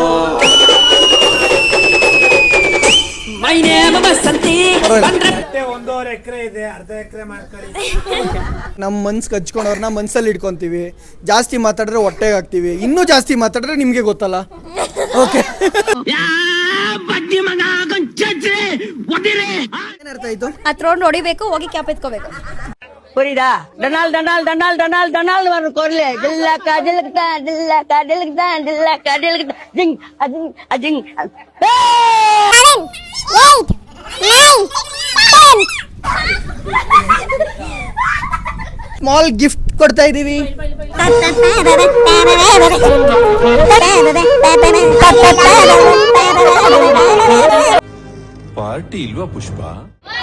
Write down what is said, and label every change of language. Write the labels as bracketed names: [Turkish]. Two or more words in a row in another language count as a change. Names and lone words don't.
[Kannada] ನಮ್ಮ ಮನ್ಸಿಗೆ ಹಚ್ಕೊಂಡವ್ರನ್ನ ಮನ್ಸಲ್ಲಿ ಇಟ್ಕೊಂತೀವಿ. ಜಾಸ್ತಿ ಮಾತಾಡಿದ್ರೆ ಹೊಟ್ಟೆಗೆ ಹಾಕ್ತಿವಿ. ಇನ್ನೂ ಜಾಸ್ತಿ ಮಾತಾಡಿದ್ರೆ ನಿಮ್ಗೆ ಗೊತ್ತಲ್ಲ. ಓಕೆ, ಏನರ್ಥ ಆಯ್ತು? ಹತ್ರೋಂಡ್ ಹೊಡಿಬೇಕು, ಹೋಗಿ ಕ್ಯಾಪ್ ಎತ್ಕೋಬೇಕು. [Tamil] புரியுதா? டனால் டனால் டனால் டனால் டனால் வரும் குரல். டில்லக்கா டில்லக்கா டில்லக்கா டில்லக்கா டில்லக்கா டில்லக்கா ஜிங் அஜிங் அஜிங். [English] small gift [Kannada] ಕೊಡ್ತಾ ಇದೀವಿ. ಪಾರ್ಟಿ ಇಲ್ವಾ ಪುಷ್ಪ?